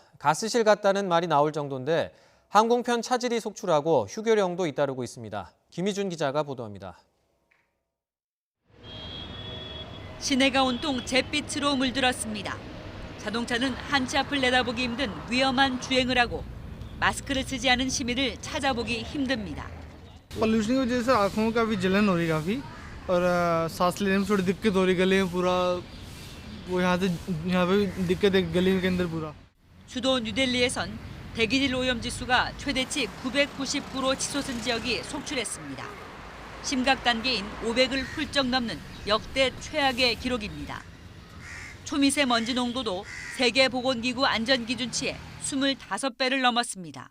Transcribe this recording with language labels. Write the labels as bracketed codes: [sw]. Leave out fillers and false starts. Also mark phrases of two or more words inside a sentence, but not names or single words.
[ko] 가스실 같다는 말이 나올 정도인데 항공편 차질이 속출하고 휴교령도 잇따르고 있습니다. 김희준 기자가 보도합니다. 시내가 온통 잿빛으로 물들었습니다. 자동차는 한치 앞을 내다보기 힘든 위험한 주행을 하고 마스크를 쓰지 않은 시민을 찾아보기 힘듭니다. [hi] पोल्यूशन की वजह से आंखों में काफ़ी जलन हो रही है काफ़ी और सांस लेने में थोड़ी दिक्कत हो रही है गले में पूरा वो यहाँ पे दिक्कत है गले के अंदर पूरा. [ko] 수도 뉴델리에선 대기질 오염 지수가 최대치 999로 치솟은 지역이 속출했습니다. 심각 단계인 500을 훌쩍 넘는 역대 최악의 기록입니다. 초미세먼지 농도도 세계보건기구 안전기준치의 25배를 넘었습니다.